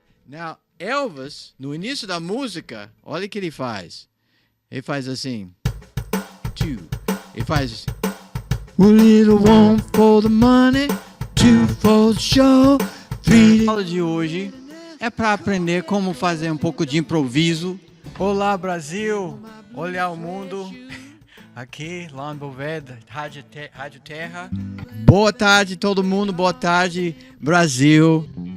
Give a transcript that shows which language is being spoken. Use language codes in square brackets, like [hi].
[pt] Now, Elvis, no início da música, olha o que ele faz. Ele faz assim. 2. Ele faz assim. [en] A little one for the money, 2 for the show, 3. [pt] A aula de hoje é para aprender como fazer um pouco de improviso. Olá, Brasil. Olhar o mundo. Aqui, lá no Boveda, Rádio Terra. Boa tarde, todo mundo. Boa tarde, Brasil.